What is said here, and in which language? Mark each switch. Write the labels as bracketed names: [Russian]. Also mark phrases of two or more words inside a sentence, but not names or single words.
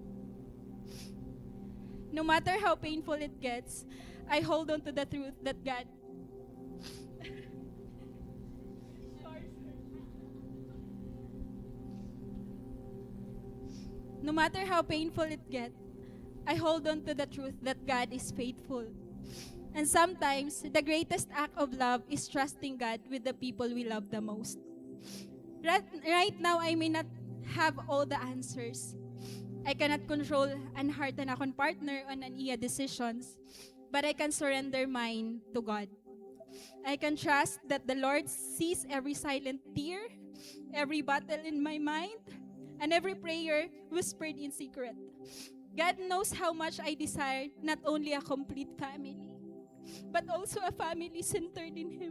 [English] No matter how painful it gets, I hold on to the truth that God No matter how painful it gets, I hold on to the truth that God is faithful. And sometimes, the greatest act of love is trusting God with the people we love the most. Right now, I may not have all the answers. I cannot control an heart [Waray] na akong [English] partner [Waray] on an iya [English] decisions, but I can surrender mine to God. I can trust that the Lord sees every silent tear, every battle in my mind, and every prayer whispered in secret. God knows how much I desire not only a complete family, but also a family centered in Him.